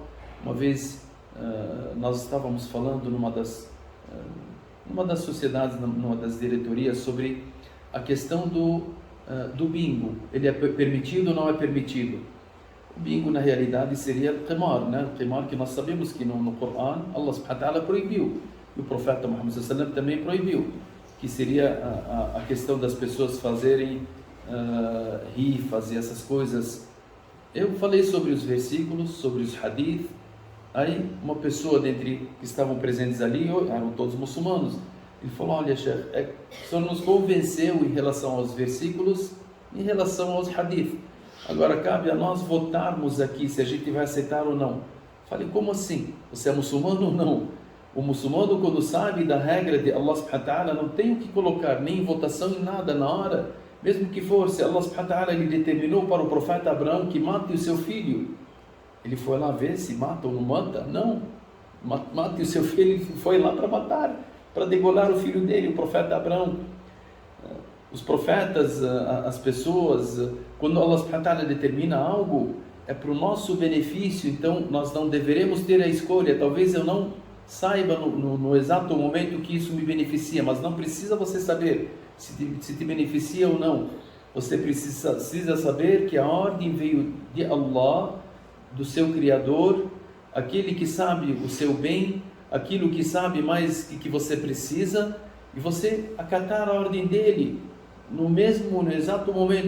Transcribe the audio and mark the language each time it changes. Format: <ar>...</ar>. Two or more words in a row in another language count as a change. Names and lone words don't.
<pt>Uma vez nós estávamos falando numa das sociedades, numa das diretorias, sobre a questão do bingo. Ele é permitido ou não é permitido? O bingo na realidade seria o qimar, né? O qimar que nós sabemos que no Corão Allah</pt> <ar>سبحانه وتعالى</ar> <pt>proibiu. E o profeta Muhammad</pt> <ar>صلى الله عليه وسلم</ar> <pt>também proibiu. Que seria a questão das pessoas fazerem fazer essas coisas. Eu falei sobre os versículos, sobre os hadith. Aí uma pessoa dentre que estavam presentes ali, eram todos muçulmanos, ele falou: olha, Sheikh, o senhor nos convenceu em relação aos versículos, em relação aos hadith. Agora cabe a nós votarmos aqui se a gente vai aceitar ou não. Falei: como assim? Você é muçulmano ou não? O muçulmano, quando sabe da regra de Allah</pt> <ar>سبحانه وتعالى,</ar> <pt>não tem o que colocar nem em votação em nada na hora. Mesmo que for, se Allah</pt> <ar>سبحانه وتعالى</ar> <pt>ele determinou para o profeta Abraão que mate o seu filho, ele foi lá ver se mata ou não mata? Não, mate o seu filho. Ele foi lá para matar, para degolar o filho dele, o profeta Abraão. Os profetas, as pessoas, quando Allah</pt> <ar>سبحانه وتعالى</ar> <pt>determina algo, é para o nosso benefício. Então nós não deveremos ter a escolha. Talvez eu não saiba no exato momento que isso me beneficia, mas não precisa você saber se te beneficia ou não. Você precisa saber que a ordem veio de Allah, do seu Criador, aquele que sabe o seu bem, aquilo que sabe mais que você precisa, e você acatar a ordem dele no exato momento.</pt>